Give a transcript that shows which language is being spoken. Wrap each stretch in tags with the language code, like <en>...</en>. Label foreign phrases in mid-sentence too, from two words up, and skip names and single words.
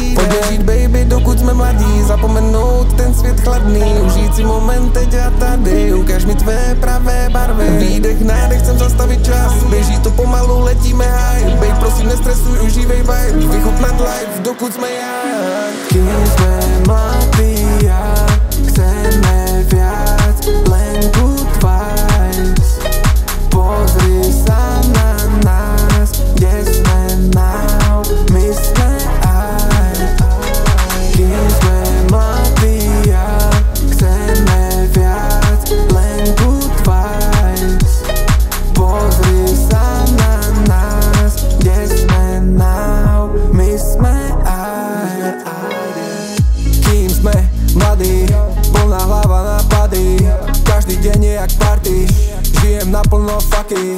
<cs>Pojďme žít, baby, dokud jsme mladí, zapomenout ten svět chladný, užít si moment teď a tady, ukaž mi tvé pravé barvy. Výdech, nádech, chcem zastavit čas, běží to pomalu, letíme high. Bej, prosím, nestresuj, užívej vibe, vychutnat life, dokud jsme young.</cs> <sk>Kým jsme mladí a chceme viac, len</sk> <en>good vibes.</en> <sk>Pozri sa na nás, kde sme now, my sme Kým sme mladí a chceme viac, len</sk> <en>good vibes.</en> <sk>Pozri sa na nás, kde sme now, my sme Kým sme mladí, plná hlava napady, každý deň je jak party, žijem naplno faky.</sk>